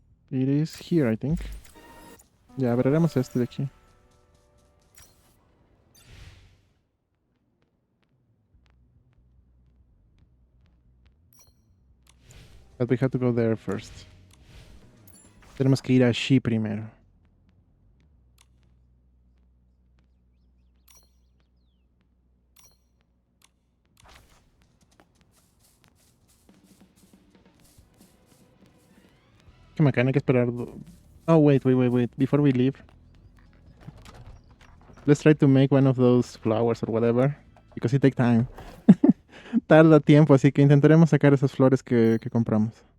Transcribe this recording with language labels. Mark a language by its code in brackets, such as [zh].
[en] It is here, I think. [es] Ya, veremos este de aquí. [en] But we have to go there first. [es] Tenemos que ir allí primero. Qué bacán, hay que esperar. [en] Oh, wait. Before we leave, let's try to make one of those flowers or whatever. Because it takes time. [es] Tarda tiempo, así que intentaremos sacar esas flores que compramos.